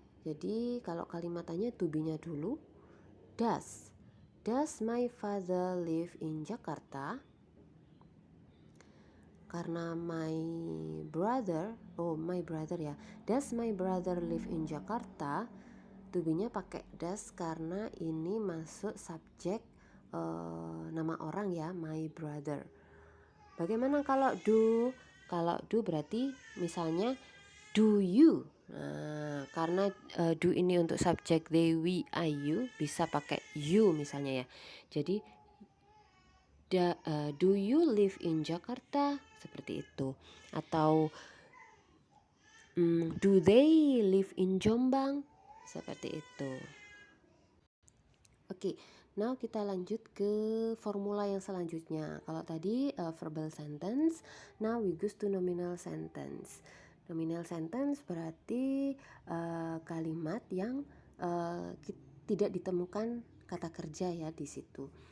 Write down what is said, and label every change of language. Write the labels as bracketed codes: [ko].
[id] Jadi kalau kalimatannya to be-nya dulu, [en] does my father live in Jakarta? Karena my brother ya, does my brother live in Jakarta? [id] To be-nya pakai does karena ini masuk subjek nama orang ya, my brother. Bagaimana kalau do? Kalau do berarti misalnya do you. Nah, karena do ini untuk subjek they, we, I, you, bisa pakai you misalnya ya. Jadi [en] Do you live in Jakarta? [id] Seperti itu. [en] Atau do they live in Jombang? [id] Seperti itu. Oke, now kita lanjut ke formula yang selanjutnya. Kalau tadi [en] verbal sentence, now we goes to nominal sentence. [id] Nominal sentence berarti kalimat yang tidak ditemukan kata kerja ya di situ.